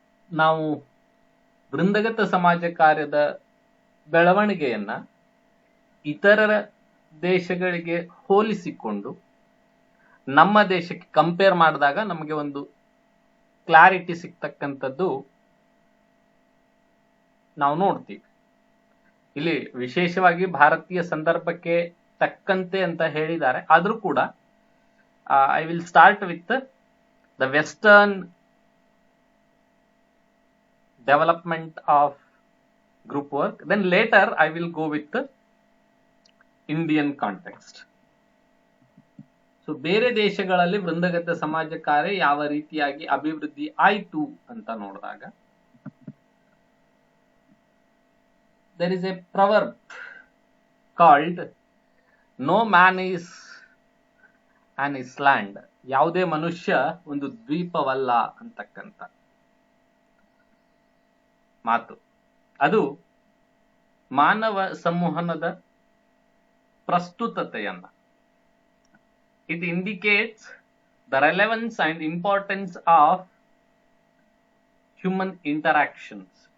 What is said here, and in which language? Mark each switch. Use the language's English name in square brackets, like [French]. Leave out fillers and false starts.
[Kannada] ನಾವು ವೃಂದಗತ ಸಮಾಜ ಕಾರ್ಯದ ಬೆಳವಣಿಗೆಯನ್ನ ಇತರರ ದೇಶಗಳಿಗೆ ಹೋಲಿಸಿಕೊಂಡು ನಮ್ಮ ದೇಶಕ್ಕೆ ಕಂಪೇರ್ ಮಾಡಿದಾಗ ನಮಗೆ ಒಂದು ಕ್ಲಾರಿಟಿ ಸಿಗ್ತಕ್ಕಂಥದ್ದು ನಾವು ನೋಡ್ತೀವಿ. ಇಲ್ಲಿ ವಿಶೇಷವಾಗಿ ಭಾರತೀಯ ಸಂದರ್ಭಕ್ಕೆ ತಕ್ಕಂತೆ ಅಂತ ಹೇಳಿದ್ದಾರೆ. ಆದ್ರೂ ಕೂಡ [English] I will start with the Western development of group work. Then later I will go with the Indian context. [Kannada] So ಬೇರೆ ದೇಶಗಳಲ್ಲಿ ವೃಂದಗತ ಸಮಾಜ ಕಾರ್ಯ ಯಾವ ರೀತಿಯಾಗಿ ಅಭಿವೃದ್ಧಿ ಆಯಿತು ಅಂತ ನೋಡಿದಾಗ [English] there is a proverb called no man is an island. [Kannada] ಯಾವುದೇ ಮನುಷ್ಯ ಒಂದು ದ್ವೀಪವಲ್ಲ ಅಂತಕ್ಕಂಥ ಮಾತು. ಅದು ಮಾನವ ಸಂವಹನದ ಪ್ರಸ್ತುತತೆಯನ್ನ [English] it indicates the relevance and importance of human interactions.